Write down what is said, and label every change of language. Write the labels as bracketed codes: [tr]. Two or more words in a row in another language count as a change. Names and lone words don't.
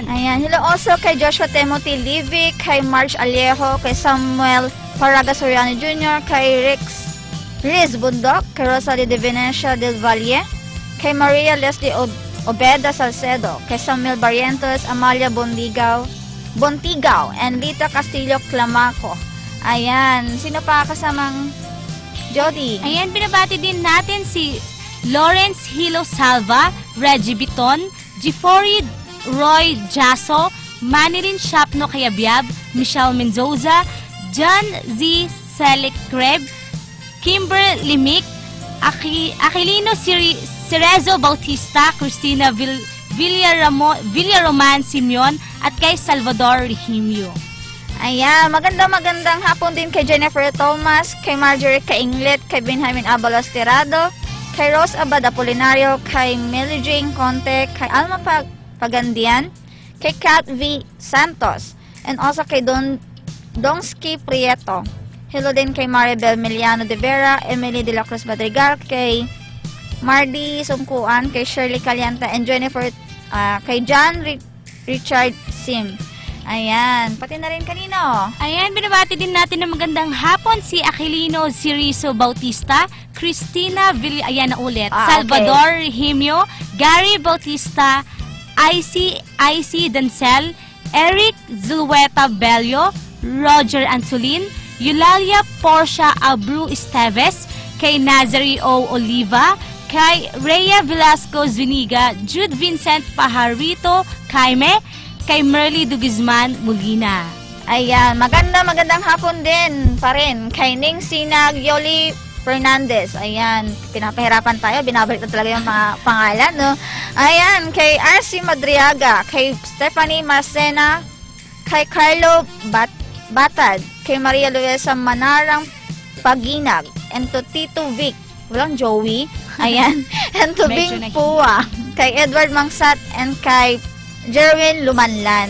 [en] Hello also [tl] kay Joshua Timothy Livy, kay Marge Alejo, kay Samuel Paraga Soriano Jr., kay Riz Bundok, kay Rosalie de Venecia del Valle, kay Maria Leslie Obeda Salcedo, kay Samuel Barrientos, Amalia Bontigaw, and Lita Castillo Clamaco. Ayan, sino pa kasamang Jody? Ayan, binabati din natin si Lawrence Hilo Salva, Reggie Biton, Giffori Roy Jasso, Manilin Shapno Kayabyab, Michelle Mendoza, John Z. Selicreb, Kimber Limic, Aquilino Cerezo Bautista, Cristina Villaroman Simeon, at kay Salvador Rehimio. Ayan, magandang hapon din kay Jennifer Thomas, kay Marjorie Kainglet, kay Benjamin Abalos Tirado, kay Rose Abad Apolinario, kay Melly Jane Conte, kay Alma Pagandian, kay Kat V. Santos, [en] and also [tl] kay Donsky Prieto. Hello din kay Maribel Miliano de Vera, Emily de la Cruz Madrigal, kay Mardy Sumkuan, kay Shirley Calianta, and Jennifer, kay John Richard Sim. Ayan, pati na rin kanino. Ayan, binabati din natin ng magandang hapon si Aquilino Cirizo Bautista, Cristina ayan na ulit, Salvador Rehimio, Gary Bautista, IC Dancel, Eric Zulueta Bello, Roger Antolin, Eulalia Portia Abreu Esteves, kay Nazari O. Oliva, kay Rhea Velasco Zuniga, Jude Vincent Pajarito Caime, kay Merly Dugisman Molina. Ayan, magandang hapon din pa rin kay Ning Sinag Yoli Fernandez. Ayan, pinapahirapan tayo, binabalik na talaga yung mga pangalan, no? Ayan, kay RC Madriaga, kay Stephanie Marcena, kay Carlo Batad, kay Maria Luisa Manarang Paginag, [en] and to [tl] Tito Vic, walang Joey, ayan, [en] and to [tl] Bing Pua, kay Edward Mangsat, and kay Jerwin Lumanlan.